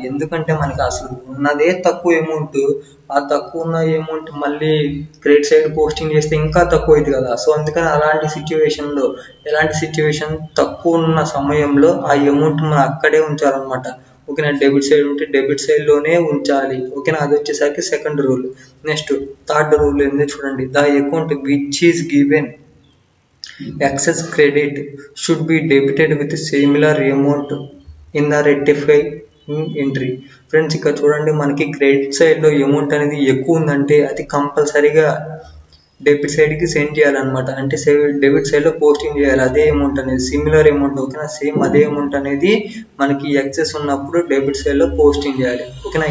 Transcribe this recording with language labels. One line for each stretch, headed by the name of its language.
Telugu: ఎందుకంటే మనకి అసలు ఉన్నదే తక్కువ అమౌంట్, ఆ తక్కువ ఉన్న అమౌంట్ మళ్ళీ క్రెడిట్ సైడ్ పోస్టింగ్ చేస్తే ఇంకా తక్కువ అయింది కదా. సో అందుకని అలాంటి సిచ్యువేషన్లో, ఎలాంటి సిచ్యువేషన్ తక్కువ ఉన్న సమయంలో ఆ అమౌంట్ మనం అక్కడే ఉంచాలన్నమాట ఓకేనా. డెబిట్ సైడ్ ఉంటే డెబిట్ సైడ్లోనే ఉంచాలి ఓకేనా. అది వచ్చేసరికి second rule. Next third rule ఏంది చూడండి,
English: The account which is given excess credit should be debited with similar amount in the rectifying entry.
Telugu: Friends ఇక్కడ చూడండి, మనకి క్రెడిట్ సైడ్లో అమౌంట్ అనేది ఎక్కువ ఉందంటే అది కంపల్సరీగా డెబిట్ సైడ్కి సెండ్ చేయాలన్నమాట. అంటే డెబిట్ సైడ్లో పోస్టింగ్ చేయాలి అదే అమౌంట్ అనేది, సిమిలర్ అమౌంట్ ఓకేనా. సేమ్ అదే అమౌంట్ అనేది మనకి ఎక్సెస్ ఉన్నప్పుడు డెబిట్ సైడ్లో పోస్టింగ్ చేయాలి ఓకేనా.